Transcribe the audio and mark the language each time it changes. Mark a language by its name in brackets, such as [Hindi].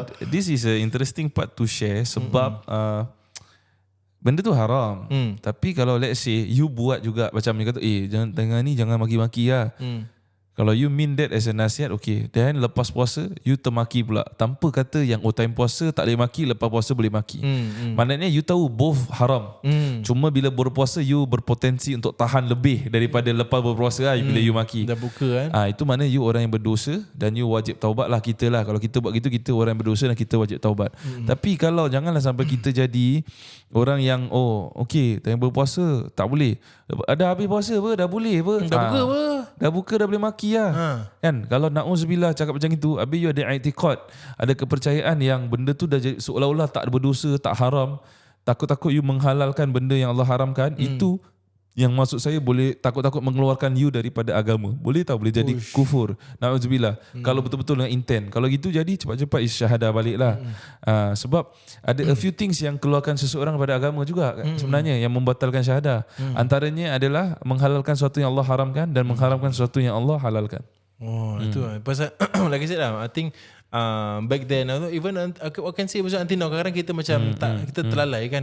[English] This is a interesting part to share [Malay] sebab benda tu haram. Tapi kalau [English] let's say you [Malay] buat juga macam ni kata, jangan tengah ni jangan maki-maki lah. Kalau [English] you mean that as a [Malay] nasihat, okay. Then lepas puasa, you termaki pula. Tanpa kata yang time puasa tak boleh maki, lepas puasa boleh maki. Maknanya you tahu both haram. Cuma bila berpuasa, you berpotensi untuk tahan lebih daripada lepas berpuasa lah bila you maki. Dah buka kan. Itu maknanya you orang yang berdosa dan you wajib taubat lah kita lah. Kalau kita buat gitu, kita orang yang berdosa dan kita wajib taubat. Tapi kalau janganlah sampai kita jadi orang yang okay, tengah berpuasa tak boleh. Dah habis puasa apa? Dah boleh apa? Dah buka apa? Dah buka dah boleh maki lah. Kan? Kalau na'udzubillah cakap macam itu, habis you ada i'tiqad, ada kepercayaan yang benda tu dah jadi seolah-olah tak berdosa, tak haram, takut-takut you menghalalkan benda yang Allah haramkan, itu yang maksud saya boleh takut-takut mengeluarkan you daripada agama. Boleh tak? Boleh jadi kufur. Na'udzubillah. Kalau betul-betul dengan intent. Kalau gitu jadi cepat-cepat isyahadah balik lah. Sebab ada [English] a few things [Malay] yang keluarkan seseorang daripada agama juga sebenarnya, yang membatalkan syahadah. Antaranya adalah menghalalkan sesuatu yang Allah haramkan dan mengharamkan sesuatu yang Allah halalkan. Itu lah. [English] Pasal like I said lah, I think back then, even I can say until now, [Malay] kadang-kadang kita macam kita terlalai kan.